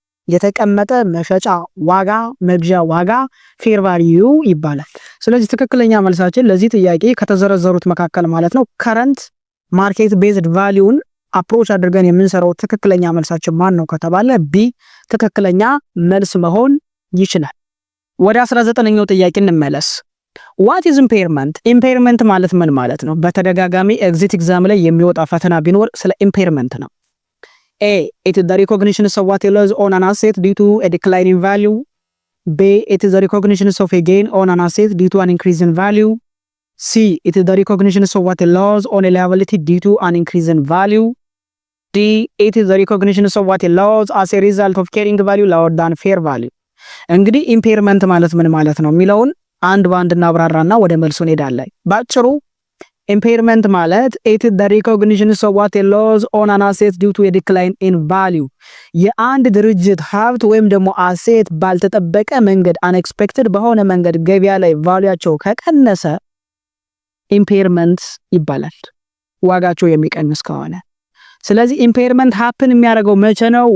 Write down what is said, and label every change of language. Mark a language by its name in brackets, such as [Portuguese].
[Amharic] የተቀመጠ መሸጫ ዋጋ መግዣ ዋጋ ፌር ቫልዩ ይባላል። ስለዚህ ትክክለኛ መልሳችን ለዚህ ጥያቄ ከተዘረዘሩት መካከል ማለት ነው ከረንት ማርኬት ቤዝድ ቫልዩን አፕሮች አድርገን የምንሰራው ትክክለኛ መልሳችን ማን ነው ከተባለ ቢ ትክክለኛ መልስ መሆን ይችላል። ወደ 19ኛው ጥያቄ እንመለስ። [English] ዋት ኢዝ ኢምፔርመንት? [Amharic] ኢምፔርመንት ማለት ምን ማለት ነው? በተደጋጋሚ ኤግዚት ኤግዛም ላይ የሚወጣ ፈተና ቢኖር ስለ ኢምፔርመንት ነው። A. [English] It is the recognition of what a loss on an asset due to a decline in value. B. It is the recognition of a gain on an asset due to an increase in value. C. It is the recognition of what a loss on a liability due to an increase in value. D. It is the recognition of what a loss as a result of carrying value lower than fair value. [Amharic] እንግዲህ ኢምፔርመንት ማለት ምን ማለት ነው የሚለውን አንድ ባንድ እናብራራና ወደ መልሱ እንሄዳለን። ባጭሩ ኢምፔርመንት ማለት [English] it is the recognition of what a loss on an asset due to a decline in value [Amharic] የአንድ ድርጅት ሀብት ወይም ደግሞ አሴት ባልተጠበቀ መንገድ unexpected በሆነ መንገድ ገበያ ላይ ቫልዩአቸው ከቀነሰ ኢምፔርመንት ይባላል፣ ዋጋቸው የሚቀንስ ከሆነ። ስለዚህ ኢምፔርመንት ሃፕን የሚያደርገው መቼ ነው?